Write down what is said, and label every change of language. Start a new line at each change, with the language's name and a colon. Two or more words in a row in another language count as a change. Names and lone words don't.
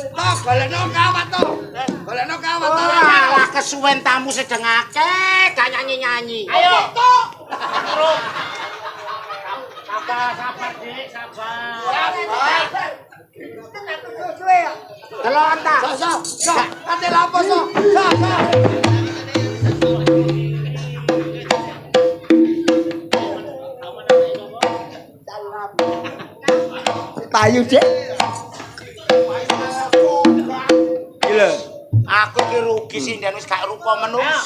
Javanese: Toh, golekno kawat toh. Golekno kawat toh. Alah kesuwen tamu sedeng akeh, gak nyanyi-nyanyi. Ayo. Sabar, Dik, sabar. Delok ta. So, ate lapo so. So. Payu, Dik. Gila. Aku ki rugi sinden wis gak rupa menungso.